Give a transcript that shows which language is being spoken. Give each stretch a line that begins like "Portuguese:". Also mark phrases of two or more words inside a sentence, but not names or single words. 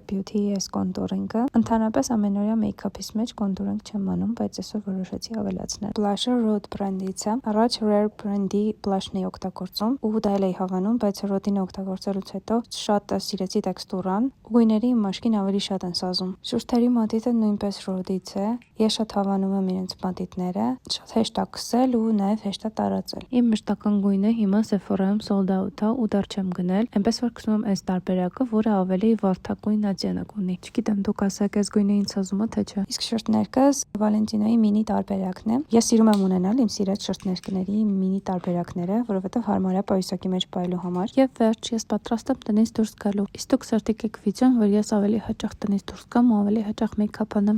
Armenian: Beauty-ի այս կոնտուրինգը։ Ընդհանրապես ամենօրյա մեյքափիս մեջ կոնտուրինգ չեմ անում, բայց այսօր որոշեցի ավելացնել։ Blush-ը Rhode բրենդից է։ Առաջ Rare բրենդի blush-ն էի օգտագործում ու դա էլ էի հավանում, բայց Rhode-ին օգտագործելուց հետո շատ սիրեցի տեքստուրան, գույների իմ մաշկին ավելի շատ են սազում։ Շուրթերի մատիտը նույնպես Rhode-ից է։ Ես շատ հավանում եմ իրենց մատիտները, շատ հեշտ է քսել ու նաև հեշտ է տարածել։ Իմ մշտական գույնը հիմա Sephora-ում
English: sold out
Armenian: է ու դեռ չեմ գնել, այնպես որ քսում եմ այս տարբերակը, որը ավելի վարդագույն ատյանակ ունի։ Չգիտեմ, դուք ասեք, այս գույնը ինձ սազում է թե չէ։ Իսկ շորթներկս Valentino-ի մինի տարբերակն է։ Ես սիրում եմ ունենալ իմ սիրած շորթներկների մինի տարբերակները, որովհետև հարմար է պայուսակի մեջ պայելու համար։ Եվ վերջ, ես պատրաստ եմ տնից դուրս գալու։ Իսկ դուք սրտիկ եք վիճում, որ ես ավելի հաճախ տնից դուրս գամ ու ավելի հաճախ մեյքափ անեմ։